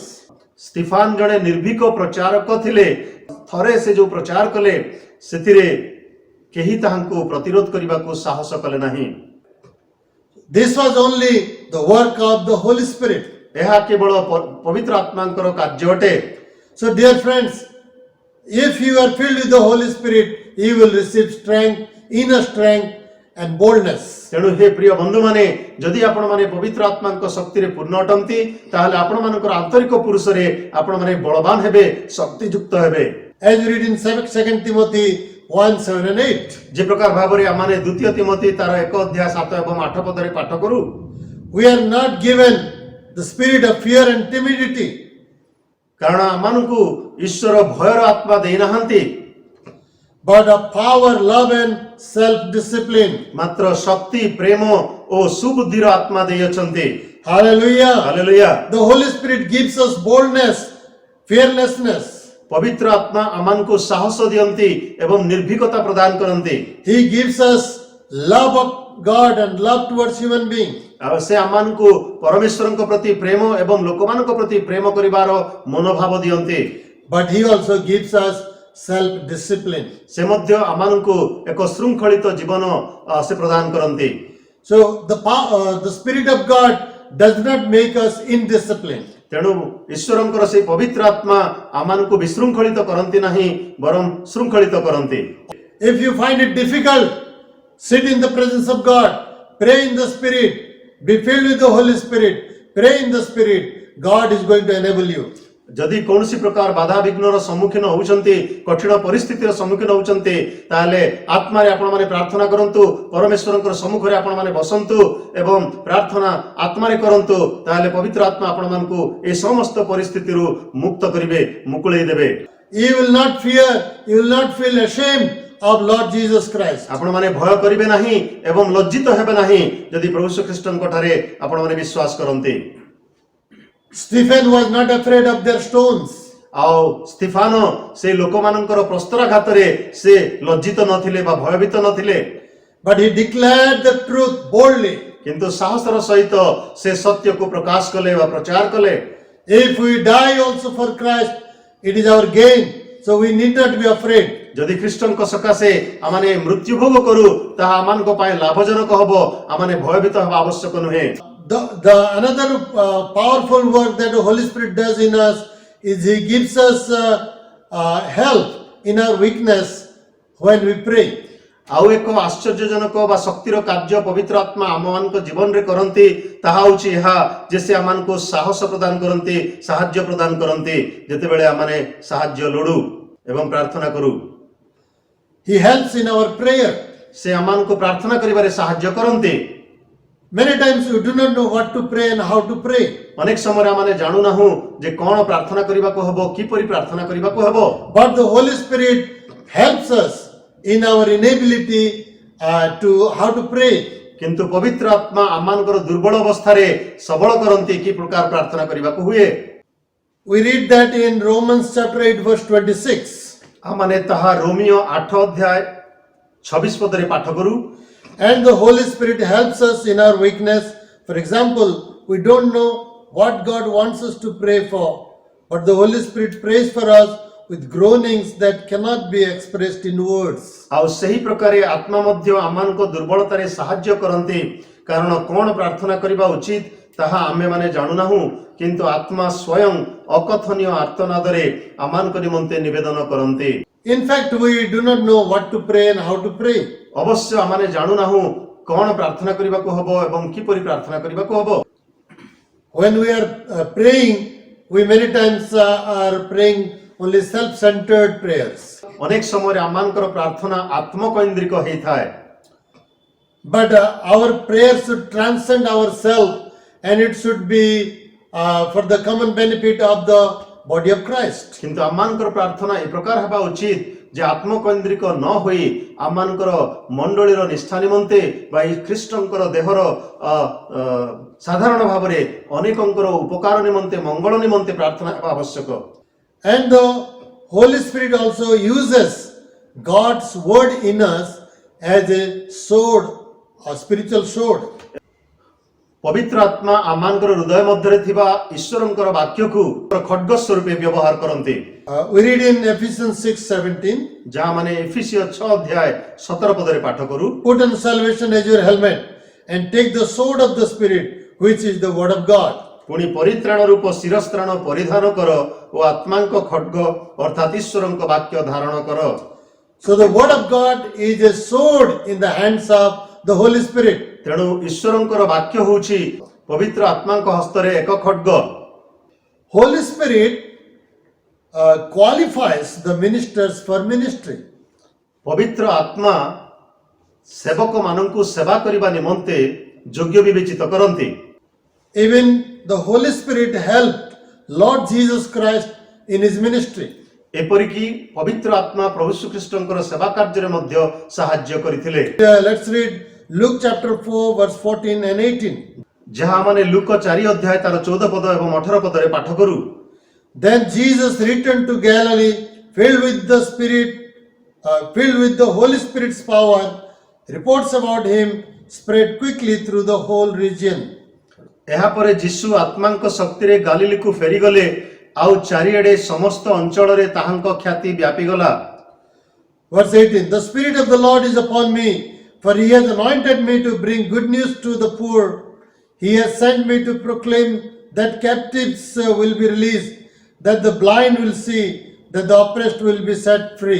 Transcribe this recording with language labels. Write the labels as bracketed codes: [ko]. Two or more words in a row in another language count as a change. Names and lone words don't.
[or] ସ୍ତିଫାନ ଜଣେ ନିର୍ଭୀକ ପ୍ରଚାରକ ଥିଲେ। ଥରେ ସେ ଯେଉଁ ପ୍ରଚାର କଲେ ସେଥିରେ କେହି ତାହାଙ୍କୁ ପ୍ରତିରୋଧ କରିବାକୁ ସାହସ କଲେ ନାହିଁ। [en] This was only the work of the Holy Spirit. [or] ଏହା କେବଳ ପବିତ୍ର ଆତ୍ମାଙ୍କର କାର୍ଯ୍ୟ ଅଟେ। [en] So dear friends, if you are filled with the Holy Spirit, you will receive strength, inner strength and boldness. [or] ତେଣୁ ହେ ପ୍ରିୟ ବନ୍ଧୁମାନେ, ଯଦି ଆପଣମାନେ ପବିତ୍ର ଆତ୍ମାଙ୍କ ଶକ୍ତିରେ ପୂର୍ଣ୍ଣ ଅଟନ୍ତି ତାହେଲେ ଆପଣମାନଙ୍କର ଆନ୍ତରିକ ପୁରୁଷରେ ଆପଣମାନେ ବଳବାନ ହେବେ, ଶକ୍ତିଯୁକ୍ତ ହେବେ। [en] As we read in 2 Timothy 1, 7 and 8. [or] ଯେ ପ୍ରକାର ଭାବରେ ଆମମାନେ ଦ୍ୱିତୀୟ ତିମୋଥୀ ତାର 1 ଅଧ୍ୟାୟ 7 ଏବଂ 8 ପଦରେ ପାଠ କରୁ, [en] We are not given the spirit of fear and timidity, [or] କାରଣ ଆମମାନଙ୍କୁ ଈଶ୍ୱର ଭୟର ଆତ୍ମା ଦେଇନାହାନ୍ତି, [en] but of power, love and self-discipline. [or] ମାତ୍ର ଶକ୍ତି, ପ୍ରେମ ଓ ସୁବୁଦ୍ଧିର ଆତ୍ମା ଦେଇଅଛନ୍ତି। [en] Hallelujah. [or] ହାଲେଲୁୟା। [en] The Holy Spirit gives us boldness, fearlessness. [or] ପବିତ୍ର ଆତ୍ମା ଆମମାନଙ୍କୁ ସାହସ ଦିଅନ୍ତି ଏବଂ ନିର୍ଭୀକତା ପ୍ରଦାନ କରନ୍ତି। [en] He gives us love of God and love towards human beings. [or] ଆଉ ସେ ଆମମାନଙ୍କୁ ପରମେଶ୍ୱରଙ୍କ ପ୍ରତି ପ୍ରେମ ଏବଂ ଲୋକମାନଙ୍କ ପ୍ରତି ପ୍ରେମ କରିବାର ମନୋଭାବ ଦିଅନ୍ତି। [en] But He also gives us self-discipline. [or] ସେ ମଧ୍ୟ ଆମମାନଙ୍କୁ ଏକ ଶୃଙ୍ଖଳିତ ଜୀବନ ସେ ପ୍ରଦାନ କରନ୍ତି। [en] So the Spirit of God does not make us indisciplined. [or] ତେଣୁ ଈଶ୍ୱରଙ୍କର ସେହି ପବିତ୍ର ଆତ୍ମା ଆମମାନଙ୍କୁ ବିଶୃଙ୍ଖଳିତ କରନ୍ତି ନାହିଁ, ବରଂ ଶୃଙ୍ଖଳିତ କରନ୍ତି। [en] If you find it difficult, sit in the presence of God, pray in the Spirit, be filled with the Holy Spirit, pray in the Spirit. God is going to enable you. [or] ଯଦି କୌଣସି ପ୍ରକାର ବାଧା ବିଘ୍ନର ସମ୍ମୁଖୀନ ହେଉଛନ୍ତି, କଠିନ ପରିସ୍ଥିତିର ସମ୍ମୁଖୀନ ହେଉଛନ୍ତି, ତାହେଲେ ଆତ୍ମାରେ ଆପଣମାନେ ପ୍ରାର୍ଥନା କରନ୍ତୁ, ପରମେଶ୍ୱରଙ୍କର ସମ୍ମୁଖରେ ଆପଣମାନେ ବସନ୍ତୁ ଏବଂ ପ୍ରାର୍ଥନା ଆତ୍ମାରେ କରନ୍ତୁ। ତାହେଲେ ପବିତ୍ର ଆତ୍ମା ଆପଣମାନଙ୍କୁ ଏ ସମସ୍ତ ପରିସ୍ଥିତିରୁ ମୁକ୍ତ କରିବେ, ମୁକୁଳେଇ ଦେବେ। [en] You will not fear, you will not feel ashamed of Lord Jesus Christ. [or] ଆପଣମାନେ ଭୟ କରିବେ ନାହିଁ ଏବଂ ଲଜ୍ଜିତ ହେବେ ନାହିଁ ଯଦି ପ୍ରଭୁ ଶ୍ରୀଖ୍ରୀଷ୍ଟଙ୍କ ଠାରେ ଆପଣମାନେ ବିଶ୍ୱାସ କରନ୍ତି। [en] Stephen was not afraid of their stones. [or] ଆଉ ସ୍ତିଫାନ ସେ ଲୋକମାନଙ୍କର ପ୍ରସ୍ତରାଘାତରେ ସେ ଲଜ୍ଜିତ ନଥିଲେ ବା ଭୟଭୀତ ନଥିଲେ, [en] But he declared the truth boldly. [or] କିନ୍ତୁ ସାହସର ସହିତ ସେ ସତ୍ୟକୁ ପ୍ରକାଶ କଲେ ବା ପ୍ରଚାର କଲେ। [en] If we die also for Christ, it is our gain. So we need not be afraid. [or] ଯଦି ଖ୍ରୀଷ୍ଟଙ୍କ ସକାଶେ ଆମମାନେ ମୃତ୍ୟୁ ଭୋଗ କରୁ ତାହା ଆମମାନଙ୍କ ପାଇଁ ଲାଭଜନକ ହେବ, ଆମମାନେ ଭୟଭୀତ ହେବା ଆବଶ୍ୟକ ନୁହେଁ। [en] Another powerful work that the Holy Spirit does in us is He gives us help in our weakness when we pray. [or] ଆଉ ଏକ ଆଶ୍ଚର୍ଯ୍ୟଜନକ ବା ଶକ୍ତିର କାର୍ଯ୍ୟ ପବିତ୍ର ଆତ୍ମା ଆମମାନଙ୍କ ଜୀବନରେ କରନ୍ତି, ତାହା ହେଉଛି ଏହା ଯେ ସେ ଆମମାନଙ୍କୁ ସାହସ ପ୍ରଦାନ କରନ୍ତି, ସାହାଯ୍ୟ ପ୍ରଦାନ କରନ୍ତି ଯେତେବେଳେ ଆମମାନେ ସାହାଯ୍ୟ ଲୋଡୁ ଏବଂ ପ୍ରାର୍ଥନା କରୁ। [en] He helps in our prayer. [or] ସେ ଆମମାନଙ୍କୁ ପ୍ରାର୍ଥନା କରିବାରେ ସାହାଯ୍ୟ କରନ୍ତି। [en] Many times we do not know what to pray and how to pray. [or] ଅନେକ ସମୟରେ ଆମମାନେ ଜାଣୁନାହୁଁ ଯେ କ'ଣ ପ୍ରାର୍ଥନା କରିବାକୁ ହେବ, କିପରି ପ୍ରାର୍ଥନା କରିବାକୁ ହେବ। [en] But the Holy Spirit helps us in our inability to how to pray. [or] କିନ୍ତୁ ପବିତ୍ର ଆତ୍ମା ଆମମାନଙ୍କର ଦୁର୍ବଳ ଅବସ୍ଥାରେ ସବଳ କରନ୍ତି କି ପ୍ରକାର ପ୍ରାର୍ଥନା କରିବାକୁ ହୁଏ। [en] We read that in Romans chapter 8 verse 26. [or] ଆମମାନେ ତାହା ରୋମିଓ 8 ଅଧ୍ୟାୟ 26 ପଦରେ ପାଠ କରୁ। [en] And the Holy Spirit helps us in our weakness. For example, we don't know what God wants us to pray for, but the Holy Spirit prays for us with groanings that cannot be expressed in words. [or] ଆଉ ସେହି ପ୍ରକାରେ ଆତ୍ମା ମଧ୍ୟ ଆମମାନଙ୍କ ଦୁର୍ବଳତାରେ ସାହାଯ୍ୟ କରନ୍ତି, କାରଣ କ'ଣ ପ୍ରାର୍ଥନା କରିବା ଉଚିତ ତାହା ଆମେମାନେ ଜାଣୁନାହୁଁ, କିନ୍ତୁ ଆତ୍ମା ସ୍ୱୟଂ ଅକଥନୀୟ ଆର୍ତ୍ତନାଦରେ ଆମମାନଙ୍କ ନିମନ୍ତେ ନିବେଦନ କରନ୍ତି। [en] In fact, we do not know what to pray and how to pray. [or] ଅବଶ୍ୟ ଆମମାନେ ଜାଣୁନାହୁଁ କ'ଣ ପ୍ରାର୍ଥନା କରିବାକୁ ହେବ ଏବଂ କିପରି ପ୍ରାର୍ଥନା କରିବାକୁ ହେବ। [en] When we are praying, we many times are praying only self-centered prayers. [or] ଅନେକ ସମୟରେ ଆମମାନଙ୍କର ପ୍ରାର୍ଥନା ଆତ୍ମକୈନ୍ଦ୍ରିକ ହେଇଥାଏ, [en] But our prayers should transcend ourselves, and it should be for the common benefit of the body of Christ. [or] କିନ୍ତୁ ଆମମାନଙ୍କର ପ୍ରାର୍ଥନା ଏ ପ୍ରକାର ହେବା ଉଚିତ ଯେ ଆତ୍ମକୈନ୍ଦ୍ରିକ ନ ହୋଇ ଆମମାନଙ୍କର ମଣ୍ଡଳୀର ନିଷ୍ଠା ନିମନ୍ତେ ବା ଏହି ଖ୍ରୀଷ୍ଟଙ୍କର ଦେହର ସାଧାରଣ ଭାବରେ ଅନେକଙ୍କର ଉପକାର ନିମନ୍ତେ ମଙ୍ଗଳ ନିମନ୍ତେ ପ୍ରାର୍ଥନା ହେବା ଆବଶ୍ୟକ। [en] And the Holy Spirit also uses God's word in us as a sword, a spiritual sword. [or] ପବିତ୍ର ଆତ୍ମା ଆମମାନଙ୍କର ହୃଦୟ ମଧ୍ୟରେ ଥିବା ଈଶ୍ୱରଙ୍କର ବାକ୍ୟକୁ ଖଡ୍ଗ ସ୍ୱରୂପେ ବ୍ୟବହାର କରନ୍ତି। [en] We read in Ephesians 6:17, [or] ଯାହା ମାନେ ଏଫିସିୟ 6 ଅଧ୍ୟାୟ 17 ପଦରେ ପାଠ କରୁ। [en] put on salvation as your helmet and take the sword of the Spirit, which is the word of God. [or] ପୁଣି ପରିତ୍ରାଣ ରୂପ ଶିରସ୍ତ୍ରାଣ ପରିଧାନ କର ଓ ଆତ୍ମାଙ୍କ ଖଡ୍ଗ ଅର୍ଥାତ୍ ଈଶ୍ୱରଙ୍କ ବାକ୍ୟ ଧାରଣ କର। [en] So the word of God is a sword in the hands of the Holy Spirit. [or] ତେଣୁ ଈଶ୍ୱରଙ୍କର ବାକ୍ୟ ହେଉଛି ପବିତ୍ର ଆତ୍ମାଙ୍କ ହସ୍ତରେ ଏକ ଖଡ୍ଗ। [en] Holy Spirit qualifies the ministers for ministry. [or] ପବିତ୍ର ଆତ୍ମା ସେବକମାନଙ୍କୁ ସେବା କରିବା ନିମନ୍ତେ ଯୋଗ୍ୟ ବିବେଚିତ କରନ୍ତି। [en] Even the Holy Spirit helped Lord Jesus Christ in his ministry. [or] ଏପରିକି ପବିତ୍ର ଆତ୍ମା ପ୍ରଭୁ ଶ୍ରୀଖ୍ରୀଷ୍ଟଙ୍କର ସେବା କାର୍ଯ୍ୟରେ ମଧ୍ୟ ସାହାଯ୍ୟ କରିଥିଲେ। [en] Let's read Luke chapter 4 verse 14 and 18. [or] ଯାହା ମାନେ ଲୁକ 4 ଅଧ୍ୟାୟ ତାର 14 ପଦ ଏବଂ 18 ପଦରେ ପାଠ କରୁ। [en] Then Jesus returned to Galilee, filled with the Holy Spirit's power. Reports about him spread quickly through the whole region. [or] ଏହାପରେ ଯୀଶୁ ଆତ୍ମାଙ୍କ ଶକ୍ତିରେ ଗାଲିଲୀକୁ ଫେରିଗଲେ, ଆଉ ଚାରିଆଡ଼େ ସମସ୍ତ ଅଞ୍ଚଳରେ ତାହାଙ୍କ ଖ୍ୟାତି ବ୍ୟାପିଗଲା। [en] Verse 18, the Spirit of the Lord is upon me, for he has anointed me to bring good news to the poor. He has sent me to proclaim that captives will be released, that the blind will see, that the oppressed will be set free.